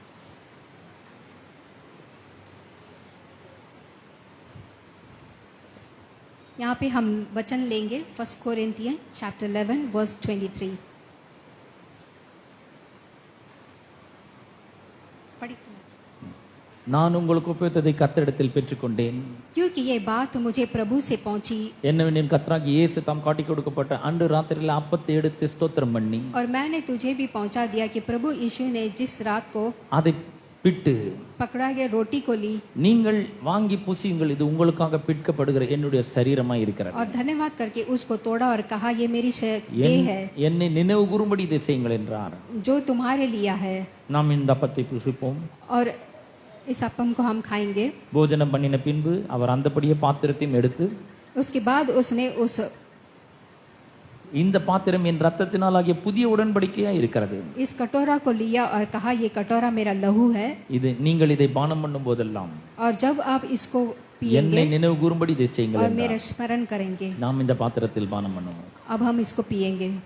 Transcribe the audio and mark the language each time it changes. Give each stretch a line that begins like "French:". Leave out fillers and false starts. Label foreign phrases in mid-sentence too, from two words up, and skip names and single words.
Hindi: यहाँ पे हम वचन लेंगे 1 कोरिन्थियन
English: chapter 11 verse 23.
Tamil: நான் உங்களுக்கு ஒப்புவித்ததை கர்த்தரிடத்தில் பெற்றுக்கொண்டேன்.
Hindi: क्योंकि ये बात मुझे प्रभु से पहुंची
Tamil: என்னவெனில் கர்த்தராகிய இயேசு தாம் காட்டிக் கொடுக்கப்பட்ட அன்று ராத்திரியில் அப்பத்தை எடுத்து ஸ்தோத்திரம் பண்ணி
Hindi: और मैंने तुझे भी पहुंचा दिया कि प्रभु यीशु ने जिस रात को
Tamil: அதை பிட்டு
Hindi: पकड़ा गया रोटी को ली
Tamil: நீங்கள் வாங்கி புசியுங்கள், இது உங்களுக்காக பிற்கப்படுகிற என்னுடைய சரீரமாய் இருக்கிறது.
Hindi: और धन्यवाद करके उसको तोड़ा और कहा ये मेरी देह है
Tamil: என்னை நினைவு கூறும்படி இதை செய்யுங்கள் என்றார்.
Hindi: जो तुम्हारे लिया है।
Tamil: நாம் இந்த அப்பத்தை புசிப்போம்.
Hindi: और इस अपम को हम खाएंगे।
Tamil: போஜனம் பண்ணின பின்பு அவர் அந்தபடியே பாத்திரத்தையும் எடுத்து,
Hindi: उसके बाद उसने उस
Tamil: இந்த பாத்திரம் என் ரத்தத்தினால் ஆகிய புதிய உடன்படிக்கையா இருக்கிறது.
Hindi: इस कटोरा को लिया और कहा ये कटोरा मेरा लहू है।
Tamil: இது நீங்கள் இதை பானம் பண்ணும் போதெல்லாம்
Hindi: और जब आप इसको
Tamil: என்னை
Hindi: पिएंगे
Tamil: நினைவு கூறும்படி இதை செய்யுங்கள்
Hindi: और
Tamil: என்றார்.
Hindi: मेरा स्मरण करेंगे।
Tamil: நாம் இந்த பாத்திரத்தில் பானம் பண்ணுவோம்.
Hindi: अब हम इसको पिएंगे।